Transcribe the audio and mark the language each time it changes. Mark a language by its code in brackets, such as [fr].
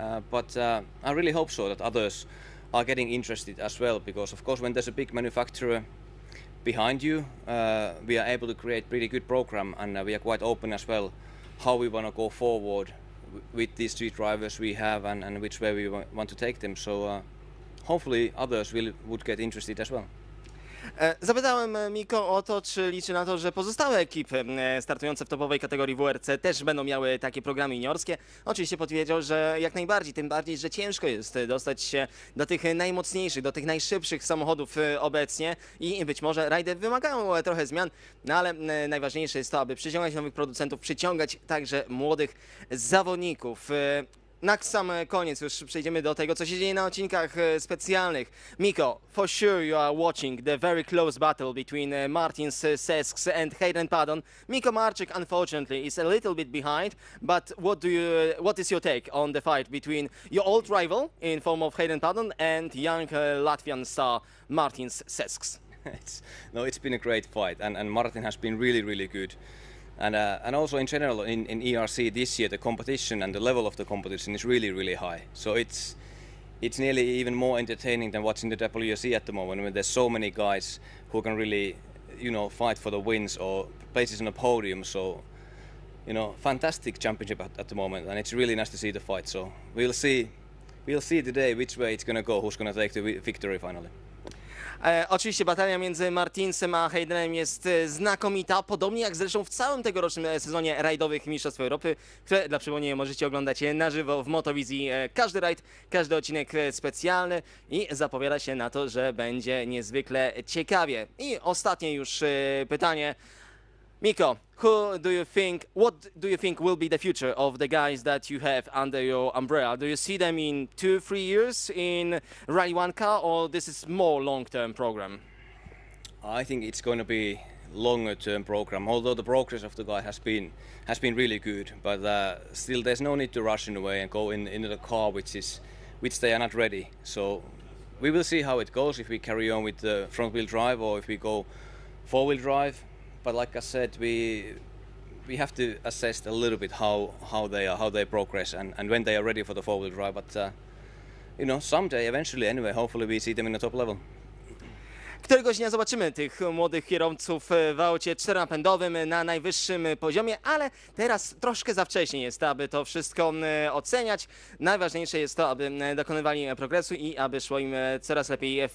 [en] But I really hope so that others are getting interested as well, because of course when there's a big manufacturer behind you, we are able to create pretty good program, and we are quite open as well how we want to go forward with these three drivers we have and which way we want to take them. So hopefully others would get interested as well. [pl] Zapytałem Mikko o to, czy liczy na to, że pozostałe ekipy startujące w topowej kategorii WRC też będą miały takie programy juniorskie. Oczywiście powiedział, że jak najbardziej, tym bardziej, że ciężko jest dostać się do tych najmocniejszych, do tych najszybszych samochodów obecnie i być może rajdy wymagają trochę zmian, no ale najważniejsze jest to, aby przyciągać nowych producentów, przyciągać także młodych zawodników. Na sam koniec już przejdziemy do tego, co się dzieje na odcinkach specjalnych. [en] Mikko, for sure you are watching the very close battle between Martin Sesks and Hayden Paddon. Mikko Marczyk, unfortunately, is a little bit behind, but what is your take on the fight between your old rival in form of Hayden Paddon and young Latvian star Martin Sesks? It's been a great fight, and Martin has been really good. And also in general in ERC this year the competition and the level of the competition is really high. So it's nearly even more entertaining than watching the WRC at the moment. I mean, there's so many guys who can really, fight for the wins or places on the podium. So, fantastic championship at the moment, and it's really nice to see the fight. So we'll see today which way it's going to go, who's going to take the victory finally. [pl] Oczywiście batalia między Martinsem a Haydenem jest znakomita, podobnie jak zresztą w całym tegorocznym sezonie rajdowych Mistrzostw Europy, które dla przypomnienia możecie oglądać na żywo w Motowizji. Każdy rajd, każdy odcinek specjalny i zapowiada się na to, że będzie niezwykle ciekawie. I ostatnie już pytanie. [en] Mikko, what do you think will be the future of the guys that you have under your umbrella? Do you see them in 2-3 years in Rally 1 car, or this is more long-term program? I think it's going to be longer-term program. Although the progress of the guy has been really good, but still there's no need to rush in a way and go into the car which they are not ready. So we will see how it goes, if we carry on with the front-wheel drive or if we go four-wheel drive. But like I said, we have to assess a little bit how they progress and when they are ready for the four-wheel drive. But someday, eventually, anyway, hopefully we see them in the top level. [pl] Któregoś dnia zobaczymy tych młodych kierowców w aucie czteronapędowym na najwyższym poziomie, ale teraz troszkę za wcześnie jest, aby to wszystko oceniać. Najważniejsze jest to, aby dokonywali progresu i aby szło im coraz lepiej.